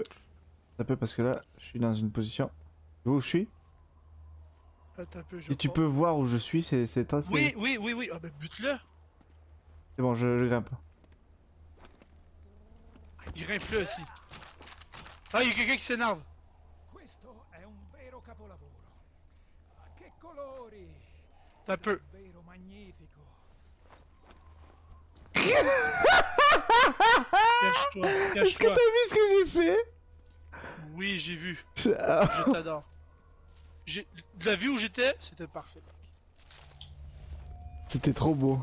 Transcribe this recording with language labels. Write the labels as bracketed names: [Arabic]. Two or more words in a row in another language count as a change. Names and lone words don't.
[French] Ça peut parce que là, je suis dans une position... Tu vois où je suis? Attends un peu, je Si tu repars. peux voir où je suis, c'est toi, c'est... Oui, oui, oui, oui. Ah ben, bute-le. C'est bon, je grimpe. Il grimpe là aussi. Ah, il y a quelqu'un qui s'énerve. [Italian] Questo è un vero capolavoro. Che colori! [French] T'as peu. [Italian] Davvero magnifico. [French] Cache-toi, Est-ce que cache-toi. t'as vu ce que j'ai fait? Oui, j'ai vu. Ah. Je t'adore. De la vue où j'étais, c'était parfait. C'était trop beau.